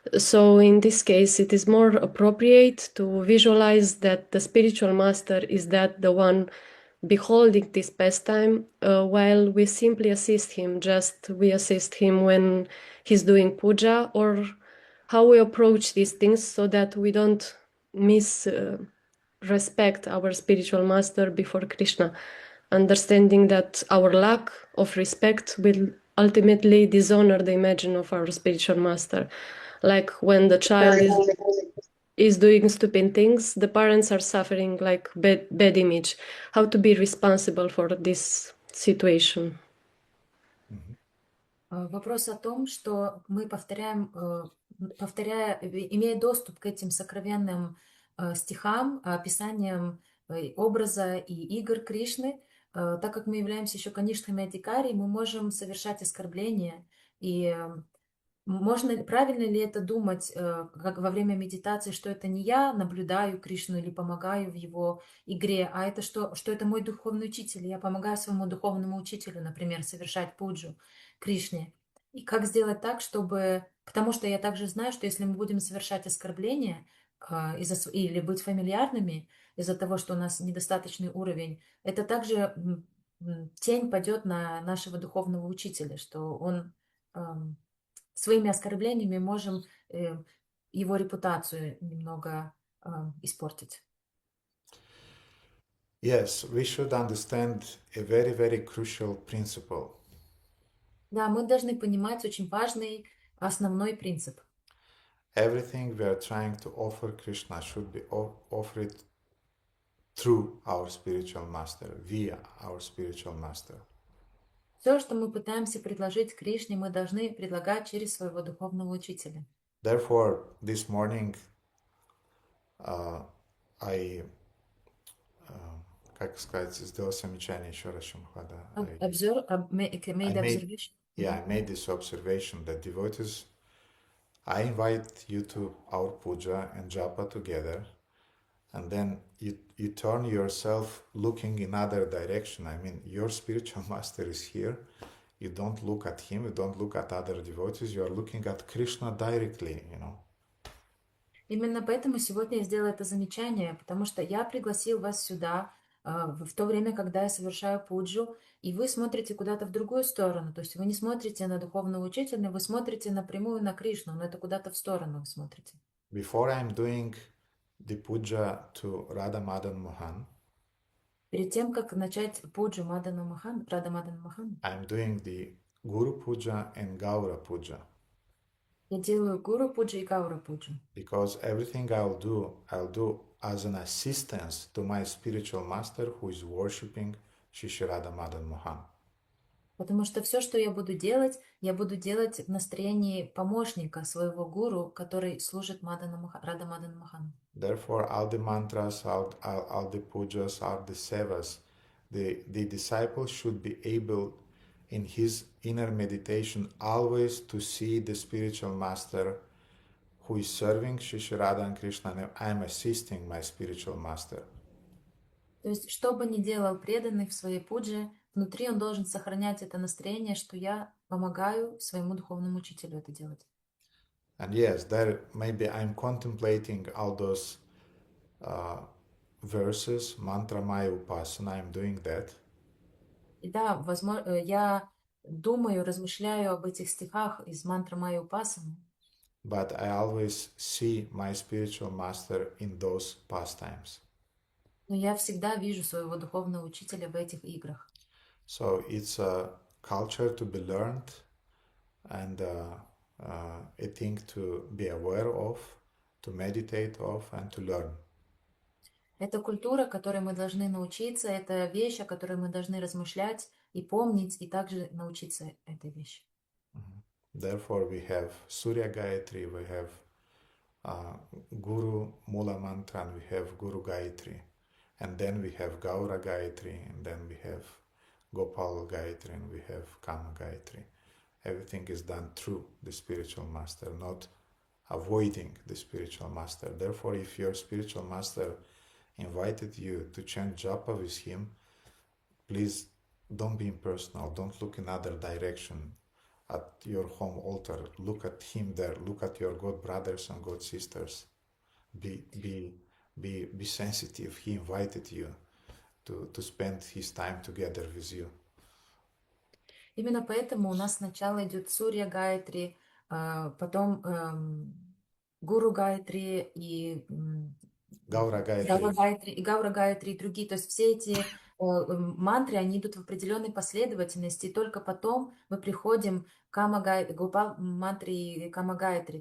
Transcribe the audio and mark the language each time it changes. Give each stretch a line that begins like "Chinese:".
English: So in this case, it is more appropriate to visualize that the spiritual master is that the one beholding this pastime, while we simply assist him, we assist him when he's doing puja, or how we approach these things so that we don't respect our spiritual master before Krishna, understanding that our lack of respect will ultimately dishonor the image of our spiritual master. Like when the child is doing stupid things, the parents are suffering like bad image. How to be responsible for this situation?
Russian: Вопрос о том, что мы имея доступ к этим сокровенным стихам, описаниям образа и игр Кришны, так как мы являемся еще канишками Адикари, мы можем совершать оскорбления. И правильно ли это думать как во время медитации, что это не я наблюдаю Кришну или помогаю в его игре, а это что это мой духовный учитель, и я помогаю своему духовному учителю, например, совершать пуджу Кришне. И как сделать так, чтобы... Потому что я также знаю, что если мы будем совершать оскорбления или быть фамильярными из-за того, что у нас недостаточный уровень, это также тень падет на нашего духовного учителя, что он своими оскорблениями можем его репутацию немного испортить.
English: Yes, we should understand a very, very crucial principle.
Russian: Да, мы должны понимать очень важный основной принцип.
English: Everything we are trying to offer Krishna should be offered through our spiritual master, via our spiritual master.
Russian: Все, что мы пытаемся предложить Кришне, мы должны предлагать через своего духовного учителя.
English: Therefore, this morning I
Russian: как сказать, сделал замечание еще раз, Шамхада.
English: Made observation. I made this observation that devotees, I invite you to our puja and japa together, and then you turn yourself looking in other direction. I mean, your spiritual master is here. You don't look at him, you don't look at other devotees, you are looking at Krishna directly, you know.
Russian: Именно поэтому сегодня я сделала это замечание, потому что я пригласил вас сюда в то время, когда я совершаю пуджу, и вы смотрите куда-то в другую сторону. То есть вы не смотрите на духовного учителя, вы смотрите напрямую на Кришну, но это куда-то в сторону вы смотрите.
English: Before I'm doing the puja to Radha Madan Mohan,
Russian: перед тем, как начать пуджу Рада Мадан Мохан,
English: I'm doing the Guru Puja and Gaura Puja.
Russian: Я делаю Гуру пуджу и Гаура пуджу.
English: Because everything I'll do as an assistance to my spiritual master who is worshipping Shri Radha Madan Mohan.
Russian: Потому что все, что я буду делать в настроении помощника своего гуру, который служит Рада Мадан Мохану.
English: Therefore, all the mantras, all the pujas, all the sevas, the disciple should be able in his inner meditation always to see the spiritual master who is serving Shri Radha and Krishna, and I'm assisting my spiritual master.
Russian: То есть, что бы ни делал преданный в своей пудже, внутри он должен сохранять это настроение, что я помогаю своему духовному учителю это делать.
English: And yes, there maybe I'm contemplating all those verses, mantra maya upasana, I'm doing that.
Russian: И да, возможно, я думаю, размышляю об этих стихах из мантры Майя Упасаны.
English: But I always see my spiritual master in those pastimes.
Russian: Но я всегда вижу своего духовного учителя в этих играх.
English: So it's a culture to be learned and a thing to be aware of, to meditate of and to learn.
Russian: Это культура, которой мы должны научиться, это вещь, о которой мы должны размышлять и помнить, и также научиться этой вещи.
English: Therefore we have Surya Gayatri, we have Guru Mula Mantra, and we have Guru Gayatri. And then we have Gaura Gayatri, and then we have Gopal Gayatri, and we have Kama Gayatri. Everything is done through the spiritual master, not avoiding the spiritual master. Therefore, if your spiritual master invited you to chant japa with him, please don't be impersonal, don't look in other direction at your home altar. Look at him there, look at your God brothers and God sisters. Be sensitive. He invited you to spend his time together with you.
Russian: Именно поэтому у нас сначала идет Сурья Гайатри, потом Гуру Гайатри и Гаура Гайатри. И Гаура Гайатри и другие. То есть все эти мантры, они идут в определенной последовательности, и только потом мы приходим к Гопал мантре и Кама Гайатри.